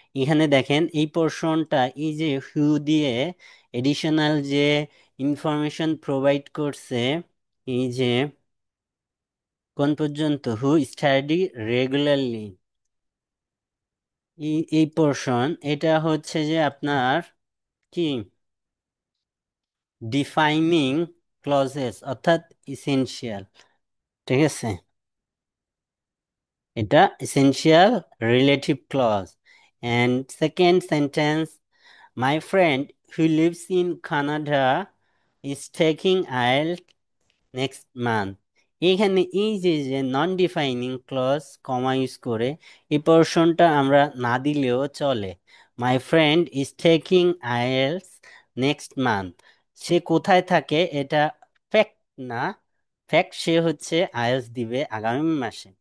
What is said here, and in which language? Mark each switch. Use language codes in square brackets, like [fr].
[bn] এখানে দেখেন এই পোর্শনটা, এই যে হু দিয়ে এডিশনাল যে ইনফরমেশন প্রোভাইড করছে, এই যে কোন পর্যন্ত হু স্টাডি রেগুলারলি, এই পোর্শন, এটা হচ্ছে যে আপনার কি ডিফাইনিং ক্লজেস, অর্থাৎ ইসেনশিয়াল। ঠিক আছে, [en] এটা essential relative clause. And second sentence, my friend who lives in Canada is taking IELTS next month. [bn] এখানে এই যে যে নন ডিফাইনিং ক্লজ কমা ইউজ করে এই পোর্শনটা আমরা না দিলেও চলে। [en] my friend is taking IELTS next month, [bn] সে কোথায় থাকে এটা ফ্যাক্ট না, ফ্যাক্ট সে হচ্ছে আইএলস দিবে আগামী মাসে।